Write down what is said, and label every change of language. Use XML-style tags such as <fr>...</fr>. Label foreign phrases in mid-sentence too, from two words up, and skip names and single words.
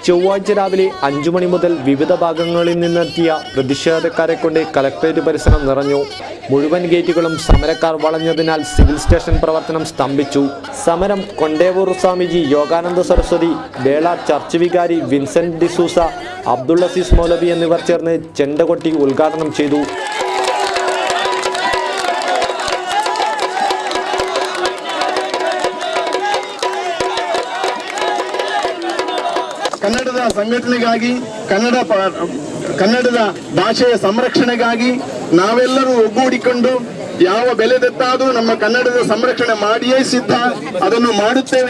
<ml>ചൊവ്വാഴ്ച രാവിലെ 5 മണി മുതൽ വിവിധ ഭാഗങ്ങളിൽ നിന്നെത്തിയ പ്രതിഷേധക്കാരെ കൊണ്ട് കലക്ട്രേറ്റ് പരിസരം നിറഞ്ഞു. മുഴുവൻ ഗേറ്റുകളും സമരക്കാർ വളഞ്ഞതിനാൽ സിവിൽ സ്റ്റേഷൻ പ്രവർത്തനം സ്തംഭിച്ചു. സമരം കൊണ്ടേവൂർ സ്വാമിജി, യോഗാനന്ദ സരസ്വതി, ബേള ചർച്ച് വികാരി വിൻസെന്റ് ഡിസൂസ, അബ്ദുൾ അസീസ് മൗലവി എന്നിവർ ചേർന്ന് ചെണ്ടകൊട്ടി ഉദ്ഘാടനം ചെയ്തു.</ml> <kn>ಕನ್ನಡದ ಸಂಘಟನೆಗಾಗಿ ಕನ್ನಡದ ಭಾಷೆಯ ಸಂರಕ್ಷಣೆಗಾಗಿ ನಾವೆಲ್ಲರೂ ಒಗ್ಗೂಡಿಕೊಂಡು ಯಾವ ಬೆಲೆ ತೆತ್ತಾದರೂ ನಮ್ಮ ಕನ್ನಡದ ಸಂರಕ್ಷಣೆ ಮಾಡಿಯೇ ಸಿದ್ಧ, ಅದನ್ನು ಮಾಡುತ್ತೇವೆ.</kn>